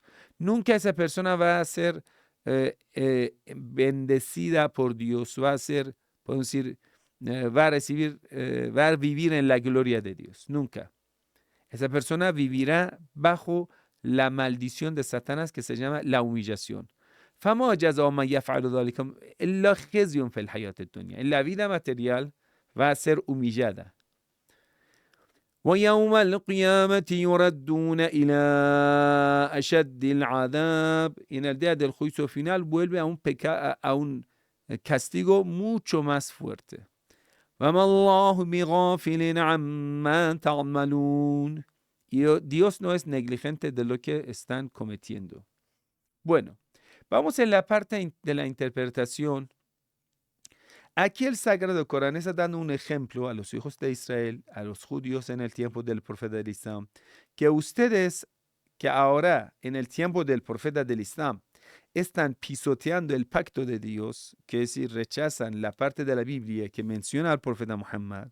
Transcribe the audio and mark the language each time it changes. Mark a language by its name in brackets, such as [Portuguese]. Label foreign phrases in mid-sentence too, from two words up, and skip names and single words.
[Spanish] Nunca esa persona va a ser bendecida por Dios, va a ser, podemos decir, va a vivir en la gloria de Dios. Nunca. Esa persona vivirá bajo la maldición de Satanás que se llama la humillación. En la vida material va a ser humillada. [Arabic] ويوم القيامة يردون إلى أشد العذاب. [Spanish] En el día del juicio final vuelve a un castigo mucho más fuerte. [Arabic] وما الله بغافل عما تعملون. [Spanish] Y Dios no es negligente de lo que están cometiendo. Bueno, vamos en la parte de la interpretación. Aquí el Sagrado Corán está dando un ejemplo a los hijos de Israel, a los judíos en el tiempo del profeta del Islam, que ustedes, que ahora en el tiempo del profeta del Islam, están pisoteando el pacto de Dios, que es decir, rechazan la parte de la Biblia que menciona al profeta Muhammad.